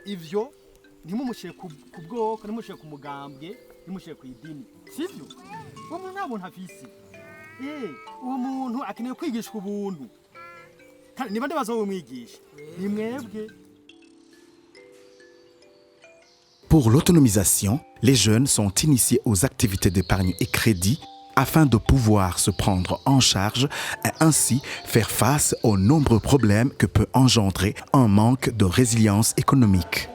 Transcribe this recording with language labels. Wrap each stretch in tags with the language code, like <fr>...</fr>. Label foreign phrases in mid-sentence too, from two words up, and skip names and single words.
<rn>ivyo ntimumushiye ku bwoko ntimumushiye ku mugambwe ntimumushiye ku idini sivyo uwo muntu ntabwo ntafisi uwo muntu akeneye kwigishwa ubuntu niba ndabazomwigisha ni mwebwe.</rn> <fr>Pour l'autonomisation, les jeunes sont initiés aux activités d'épargne et crédit afin de pouvoir se prendre en charge et ainsi faire face aux nombreux problèmes que peut engendrer un manque de résilience économique.</fr>